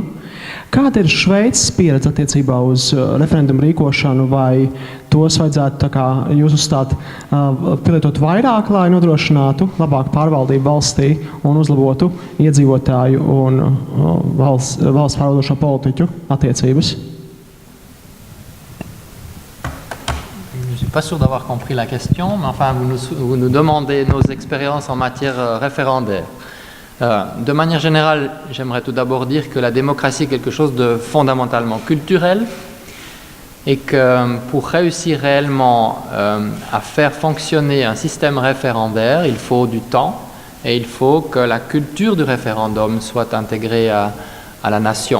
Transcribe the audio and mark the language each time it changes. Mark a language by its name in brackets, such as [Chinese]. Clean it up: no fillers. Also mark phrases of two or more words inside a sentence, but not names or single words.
[Latvian] Kāda ir Šveices pieredze attiecībā uz referendumu rīkošanu, vai tos vajadzētu, tā kā jūs uzstāt, pielietot vairāk, lai nodrošinātu labāku pārvaldību valstī un uzlabotu iedzīvotāju un valsts pārvaldošo politiķu attiecības? [French] Je ne suis pas sûr d'avoir compris la question, mais enfin, vous nous demandez nos expériences en matière référendaire. De manière générale, j'aimerais tout d'abord dire que la démocratie est quelque chose de fondamentalement culturel et que pour réussir réellement à faire fonctionner un système référendaire, il faut du temps et il faut que la culture du référendum soit intégrée à la nation.